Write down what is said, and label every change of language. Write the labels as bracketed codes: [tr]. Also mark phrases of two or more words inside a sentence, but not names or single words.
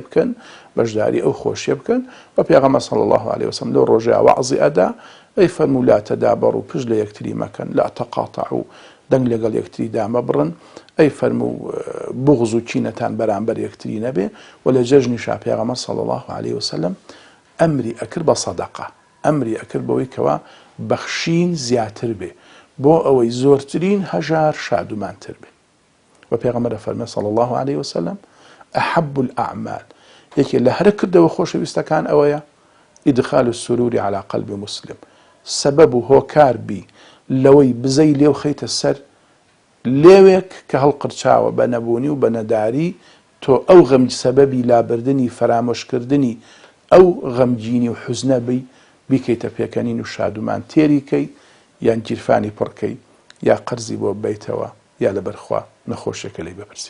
[ckb] بکەن بەشداری ئەو خۆشیە بکەن و پێغەمبەر [ar] صلی الله عليه وسلم [ckb] لەو ڕۆژەیە وەعزی ئەدا ئەی فەرموو [ar] لا تەدابەڕوا [ckb] پشت لە یەکتری مەکەن [ar] لا تەقاتەعوا [ckb] دەنگ لەگەڵ یەکتری دامە بڕن ئەی فەرموو بوغز و کینەتان بەرامبەر یەکتری نەبێ و لە جەژنیشا پێغەمبەر [ar] صلی الله عليه وسلم [ckb] ئەمری ئەکرد بە سەدەقە ئەمری ئەکرد بەوەی کەوا بەخشین زیاتر بێ بۆ ئەوەی زۆرترین هەژار شادومانتر بێ. و پێغەمبەر فەرمێ [ar] صلی الله عليه وسلم ئەحەب الأعمال [ckb] یەکێ لە هەرە کردەوە خۆشەویستەکان ئەوەیە [ar] ئیدخال السرور على قلب مسلم [ckb] سەبەب و هۆکار بی لەوەی بزەی لێو خەیتە سەر لێوێک کە هەڵقرچاوە بە نەبوونی و بە نەداری تۆ ئەو غەم سەبەبی لابردنی فەرامۆشکردنی ئەو غەمگینی و حوزنە بی بیکەیتە پێکەنین و شادومان تێریکەی یان گیرفانی پڕکەی یا قەرزی بۆ بیتەوە یا لەبەرخوا نەخۆشیەکە لێی بپرسی.